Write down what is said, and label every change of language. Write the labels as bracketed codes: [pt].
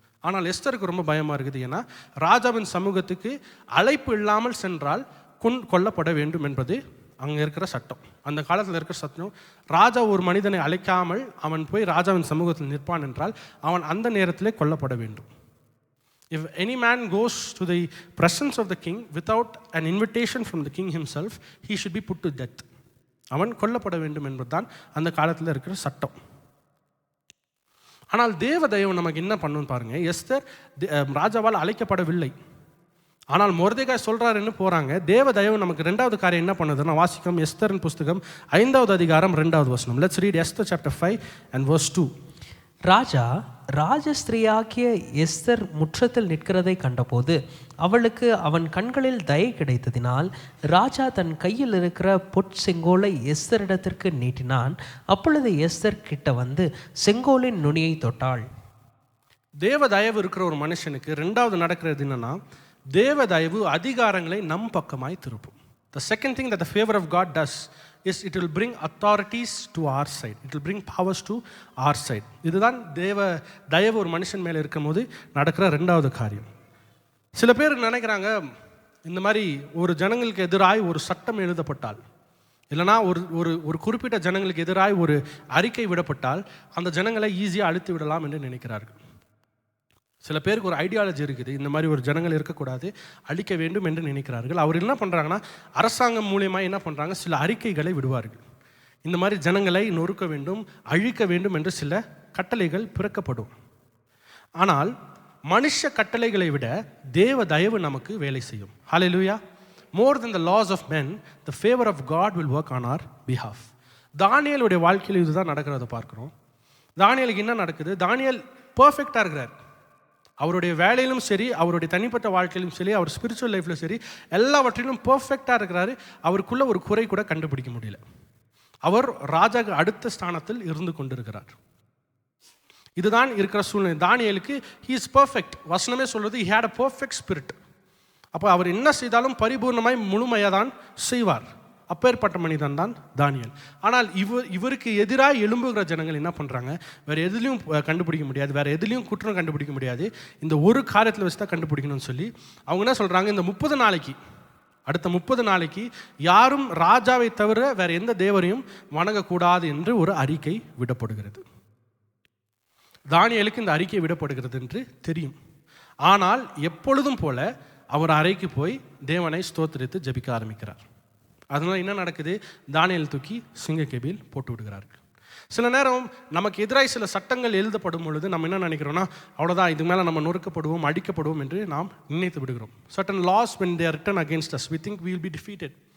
[ta] ஆனால் எஸ்தருக்கு ரொம்ப பயமாக இருக்குது. ஏன்னா ராஜாவின் சமூகத்துக்கு அழைப்பு இல்லாமல் சென்றால் கொல்லப்பட வேண்டும் என்பது அங்கே இருக்கிற சட்டம். அந்த காலத்தில் இருக்கிற சட்டம், ராஜா ஒரு மனிதனை அழைக்காமல் அவன் போய் ராஜாவின் சமூகத்தில் நிற்பான் என்றால் அவன் அந்த நேரத்திலே கொல்லப்பட வேண்டும். [en] If any man goes to the presence of the king without an invitation from the king himself, he should be put to death. [ta] அவன் கொல்லப்பட வேண்டும் என்பதுதான் அந்த காலத்தில் இருக்கிற சட்டம். ஆனால் தேவதயவு நமக்கு என்ன பண்ணுன்னு பாருங்க. எஸ்தர் ராஜாவால் அழைக்கப்படவில்லை, ஆனால் மொர்தெகாய் சொல்றாருன்னு போறாங்க. தேவதயவு நமக்கு ரெண்டாவது காரியம் என்ன பண்ணுதுன்னா, வாசிக்கும் எஸ்தரின் புஸ்தகம் 5வது அதிகாரம் 2வது வசனம். [en] Let's read Esther chapter 5 and verse 2. [ta] Raja ராஜஸ்திரீயாகிய Esther முற்றத்தில் நிற்கிறதை கண்டபோது அவளுக்கு அவன் கண்களில் தயை கிடைத்ததினால் ராஜா தன் கையில் இருக்கிற பொற்செங்கோலை எஸ்தரிடத்திற்கு நீட்டினான். அப்பொழுது எஸ்தர் கிட்ட வந்து செங்கோலின் நுனியை தொட்டாள். தேவதயவு இருக்கிற ஒரு மனுஷனுக்கு ரெண்டாவது நடக்கிறது என்னன்னா, தேவதயவு அதிகாரங்களை நம் பக்கமாய் திருப்பும். [en] The second thing that the favor of God does is it will bring authorities to our side. It will bring powers to our side. [ta] இதுதான் தயவு ஒரு மனுஷன் மேலே இருக்கும் போது நடக்கிற ரெண்டாவது காரியம். சில பேர் நினைக்கிறாங்க, இந்த மாதிரி ஒரு ஜனங்களுக்கு எதிராய் ஒரு சட்டம் எழுதப்பட்டால், இல்லைனா ஒரு குறிப்பிட்ட ஜனங்களுக்கு எதிராய் ஒரு அறிக்கை விடப்பட்டால் அந்த ஜனங்களை ஈஸியாக அழித்து விடலாம் என்று நினைக்கிறார்கள். சில பேருக்கு ஒரு ஐடியாலஜி இருக்குது, இந்த மாதிரி ஒரு ஜனங்கள் இருக்கக்கூடாது, அழிக்க வேண்டும் என்று நினைக்கிறார்கள். அவர் என்ன பண்ணுறாங்கன்னா, அரசாங்கம் மூலியமாக என்ன பண்ணுறாங்க, சில அறிக்கைகளை விடுவார்கள். இந்த மாதிரி ஜனங்களை நொறுக்க வேண்டும், அழிக்க வேண்டும் என்று சில கட்டளைகள் பிறக்கப்படும். ஆனால் மனுஷ கட்டளைகளை விட தேவ தயவு நமக்கு வேலை செய்யும். ஹல்லேலூயா. [en] More than the laws of men, the favor of God will work on our behalf. [ta] தானியேலுடைய வாழ்க்கையில் இதுதான் நடக்கிறத பார்க்குறோம். தானியேலுக்கு என்ன நடக்குது, தானியேல் பர்ஃபெக்டாக இருக்கிறார். அவருடைய வேலையிலும் சரி, அவருடைய தனிப்பட்ட வாழ்க்கையிலும் சரி, அவர் ஸ்பிரிச்சுவல் லைஃப்பில் சரி, எல்லாவற்றிலும் பர்ஃபெக்டாக இருக்கிறாரு. அவருக்குள்ள ஒரு குறை கூட கண்டுபிடிக்க முடியல. அவர் ராஜாக்கு அடுத்த ஸ்தானத்தில் இருந்து கொண்டிருக்கிறார். இதுதான் இருக்கிற சூழ்நிலை. தானியேலுக்கு [en] he is perfect. [ta] வசனமே சொல்றது [en] he had a perfect spirit. [ta] அப்போ அவர் என்ன செய்தாலும் பரிபூர்ணமாய் முழுமையாக தான் செய்வார். அப்பேற்பட்ட மனிதன் தான் தானியேல். ஆனால் இவருக்கு எதிராக எழும்புகிற ஜனங்கள் என்ன பண்ணுறாங்க, வேறு எதுலையும் கண்டுபிடிக்க முடியாது, வேறு எதுலையும் குற்றம் கண்டுபிடிக்க முடியாது, இந்த ஒரு காரியத்தில் வச்சு தான் கண்டுபிடிக்கணும்னு சொல்லி அவங்க என்ன சொல்கிறாங்க, இந்த 30 நாளைக்கு, அடுத்த 30 நாளைக்கு யாரும் ராஜாவை தவிர வேறு எந்த தேவரையும் வணங்கக்கூடாது என்று ஒரு அறிக்கை விடப்படுகிறது. தானியேலுக்கு இந்த அறிக்கை விடப்படுகிறது என்று தெரியும். ஆனால் எப்பொழுதும் போல அவர் அறைக்கு போய் தேவனை ஸ்தோத்திரித்து ஜெபிக்க ஆரம்பிக்கிறார். அதனால் என்ன நடக்குது, தானியேல் தூக்கி சிங்கக்கேபியில் போட்டு விடுகிறார்கள். சில நேரம் நமக்கு எதிராக சில சட்டங்கள் எழுதப்படும் பொழுது நம்ம என்ன நினைக்கிறோம்னா, அவ்வளோதான், இதுக்கு மேலே நம்ம நொறுக்கப்படுவோம், அடிக்கப்படுவோம் என்று நாம் நினைத்து விடுகிறோம். [en] Certain laws when they are written against us, we think we will be defeated.